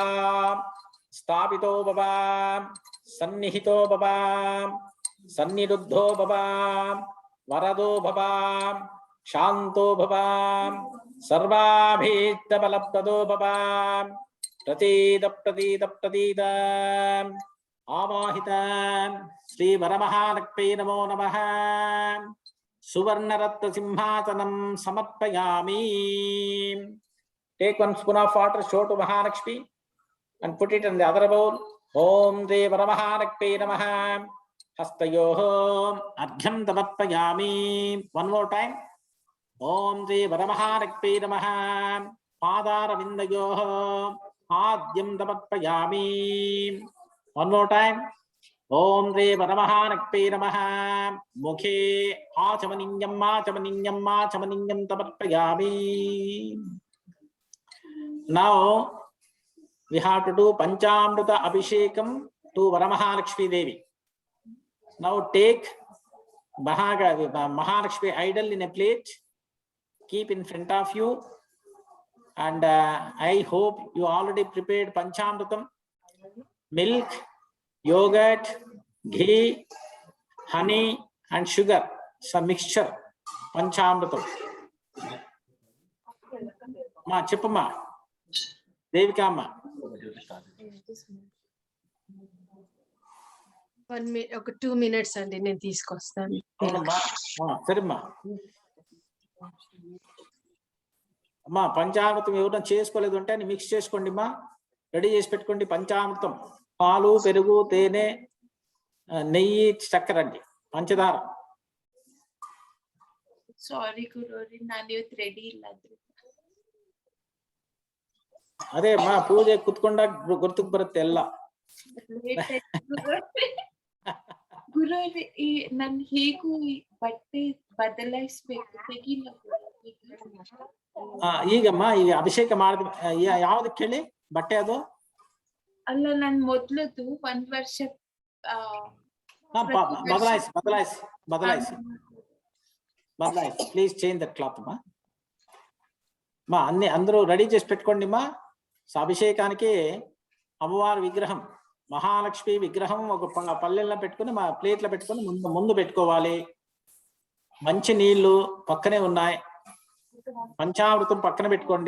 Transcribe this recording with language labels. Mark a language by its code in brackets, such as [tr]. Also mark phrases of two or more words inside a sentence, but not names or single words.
[sa] స్థాపితో భవా సన్నిహితో భవా సన్నిరుద్ధో భవా వరదో భవా శాంతో భవా సర్వాభీష్టబలప్రదో భవా ప్రతీద ప్రతీద ప్రతీద ఆవాహిత శ్రీ వరమహాలక్ష్మీ నమో నమః సువర్ణరత్న సింహాసనం సమర్పయామి. [en] Take one spoon of water, show to Mahalakshmi and put it in the other bowl. [sa] ॐ श्री वरमहालक्ष्मी नमः। हस्तयोः अर्घ्यं समर्पयामि. [en] One more time. [sa] ॐ श्री वरमहालक्ष्मी नमः। पादारविन्दयोः पाद्यं समर्पयामि. [en] One more time. [sa] ॐ श्री वरमहालक्ष्मी नमः। मुखे आचमनीयं आचमनीयं आचमनीयं समर्पयामि. [en] Now we have to do Panchamrita Abhishekam to Varamahalakshmi Devi. Now take Mahalakshmi idol in a plate, keep in front of you, and I hope you already prepared Panchamritam, milk, yogurt, ghee, honey and sugar, some mixture, Panchamritam. Ma Chippama. దేవికామ్మ [te] 2 minutes అండి, నేను తీసుకొస్తాను. సరేమ్మా. అమ్మా పంచామృతం ఎవరైనా చేసుకోలేదు అంటే అని మిక్స్ చేసుకోండి అమ్మా, రెడీ చేసి పెట్టుకోండి. పంచామృతం పాలు, పెరుగు, తేనె, నెయ్యి, చక్కెర అండి, పంచదార. [kn] ಸಾರಿ ಗುರುರಿ, ನಾನು ಇವತ್ತು ರೆಡಿ ಇಲ್ಲ. ಅದೇ ಅಮ್ಮ ಪೂಜೆ ಕುತ್ಕೊಂಡಾಗ ಗುರ್ತಕ್ ಬರುತ್ತೆ ಎಲ್ಲ. ಗುರುರಿ, ನನ್ ಹೇಗೂ ಬಟ್ಟೆ ಬದಲಾಯಿಸ್ಬೇಕು, ತೆಗಿಲ್ಲ. ಈಗಮ್ಮ ಈಗ ಅಭಿಷೇಕ ಮಾಡಿದ ಯಾವ್ದಕ್ಕೆ ಹೇಳಿ ಬಟ್ಟೆ ಅದು? ಅಲ್ಲ, ನನ್ ಮೊದ್ಲದು 1 ವರ್ಷ ಬದಲಾಯಿಸಿ ಬದಲಾಯಿಸಿ ಬದಲಾಯಿಸಿ బదలాయిస్. [en] please change that cloth [te] అమ్మా. మా అన్ని అందరూ రెడీ చేసి పెట్టుకోండి అమ్మా. అభిషేకానికి అమ్మవారి విగ్రహం, మహాలక్ష్మి విగ్రహం ఒక పల్లెల్లో పెట్టుకుని మా ప్లేట్లో పెట్టుకుని ముందు పెట్టుకోవాలి. మంచి నీళ్లు పక్కనే ఉన్నాయి, పంచామృతం పక్కన పెట్టుకోండి.